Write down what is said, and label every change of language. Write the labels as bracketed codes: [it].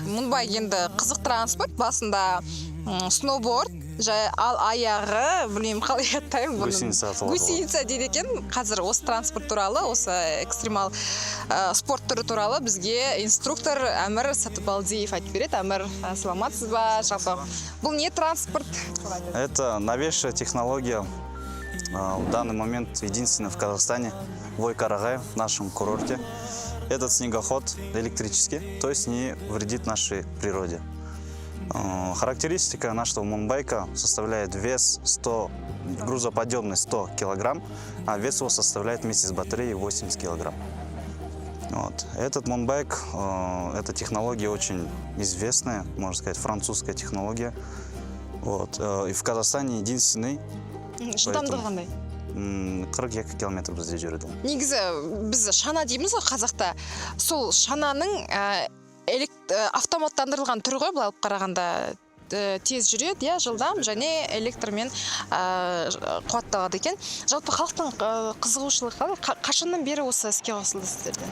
[kk] Мунбайк енді қызық транспорт, басында сноуборд, ал аяғы, білмеймін қалай аттаймын бұны. Гусеница дейді екен. Қазір осы транспорт туралы, осы экстремал спорт түрі туралы бізге инструктор Әмір Сатыбалдиев айтып береді. Әмір, саламатсыз ба? Бұл не транспорт? [ru] Это новейшая технология. В данный момент единственный в Казахстане, в Ойқарағай, в нашем курорте. Этот снегоход электрический, то есть не вредит нашей природе. Характеристика нашего мунбайка составляет вес 100, грузоподъемность 100 килограмм, а вес его составляет вместе с батареей 80 килограмм. Вот. Этот мунбайк, эта технология очень известная, можно сказать, французская технология. Вот. И в Казахстане единственный. [kk] Жылдамдығы қандай? 42 километр бізде жүреді. Негізі біз шана дейміз ғой қазақта. Сол шананың автоматтандырылған түрі ғой, бұл алып қарағанда тез жүреді, иә, жылдам және электрмен қуатталады екен. Жалпы халықтың қызығушылығы қалай? Қашаннан бері осы іске қосылды сіздерде?